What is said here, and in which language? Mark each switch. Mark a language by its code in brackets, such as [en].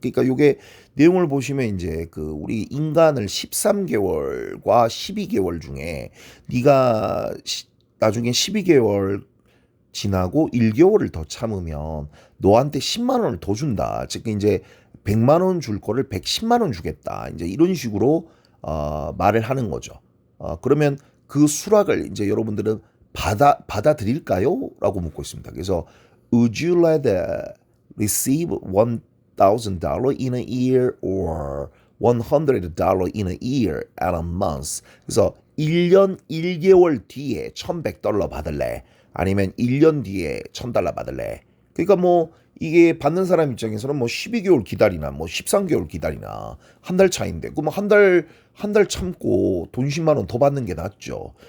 [ko] 그러니까 요게 내용을 보시면 이제 그 우리 인간을 13개월과 12개월 중에 네가 나중에 12개월 지나고 1개월을 더 참으면 너한테 10만 원을 더 준다. 즉 이제 100만 원 줄 거를 110만 원 주겠다. 이제 이런 식으로 말을 하는 거죠. 그러면 그 수락을 이제 여러분들은 받아들일까요? 라고 묻고 있습니다. [en] 그래서 Would you rather receive $1,000 in a year or $100 in a year and a month? [ko] 그래서 1년 1개월 뒤에 $1,100 받을래? 아니면 1년 뒤에 $1,000 받을래? 그러니까 뭐 이게 받는 사람 입장에서는 뭐 12개월 기다리나 뭐 13개월 기다리나 한 달 차인데 그럼 한 달 참고 돈 10만 원 더 받는 게 낫죠.